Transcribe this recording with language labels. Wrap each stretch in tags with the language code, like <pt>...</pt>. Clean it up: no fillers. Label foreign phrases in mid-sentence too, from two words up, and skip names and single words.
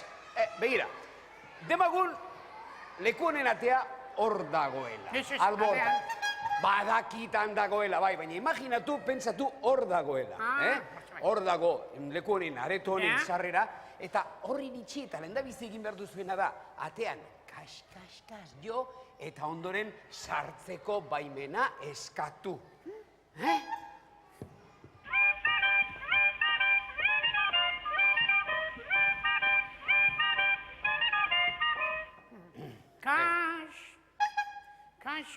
<eu>Begira, demagun leku honen atea hor dagoela. Albortan. Badakitan dagoela, bai, baina imaginatu, pentsatu hor dagoela. Hor dago, leku honen, areto honen sarrera, eta horri itxi eta lehen da bizi egin behar duzuena da, atean kas-kas jo, eta ondoren sartzeko baimena eskatu. Kas.</eu>